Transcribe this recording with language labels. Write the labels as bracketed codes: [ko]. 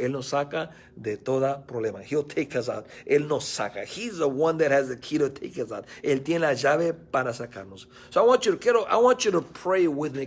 [es] Él nos saca de toda problema. [en] He'll take us out. [es] Él nos saca. [en] He's the one that has the key to take us out. [es] Él tiene la llave para sacarnos. [en] So I want you to pray with me.